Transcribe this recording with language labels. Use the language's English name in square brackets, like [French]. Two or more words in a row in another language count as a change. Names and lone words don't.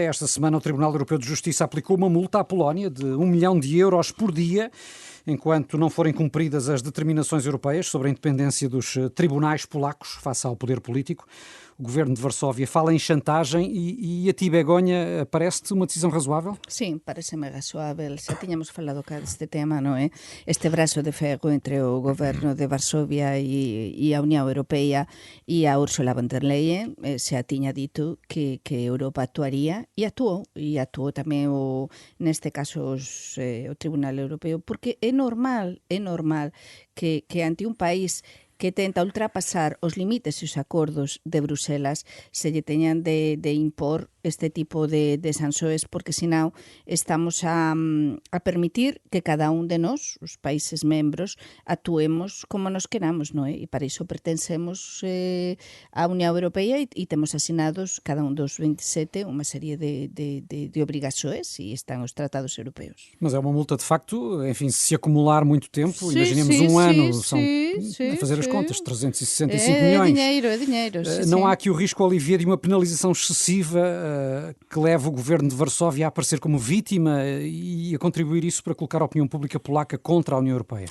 [Portuguese] Esta semana o Tribunal Europeu de Justiça aplicou uma multa à Polónia de 1 milhão de euros por dia, enquanto não forem cumpridas as determinações europeias sobre a independência dos tribunais polacos face ao poder político. O governo de Varsóvia fala em chantagem e a ti, Begonha, parece-te uma decisão razoável? Sim, parece-me razoável. Já tínhamos falado cá deste tema, non é? [Galician] Este braço de ferro entre o governo de Varsóvia e a Unión Europea e a Ursula von der Leyen xa tiña dito que Europa actuaría e actuou tamén neste caso o Tribunal Europeo, porque é normal que ante un país que tenta ultrapasar os limites e os acordos de Bruselas se lle teñan de impor este tipo de sancións, porque senão estamos a permitir que cada un de nós, os países membros, actuemos como nos queramos, non é? E para iso pertencemos á Unión Europea e temos asinados cada un dos 27 unha serie de obrigações e están os tratados europeus. [Portuguese] Mas é uma multa de facto, enfim, se acumular muito tempo, imaginemos um ano, são a fazer as contas, 365 milhões. É dinheiro. Não há aqui o risco, Olivier, de uma penalização excessiva que leva o governo de Varsóvia a aparecer como vítima e a contribuir isso para colocar a opinião pública polaca contra a União Europeia?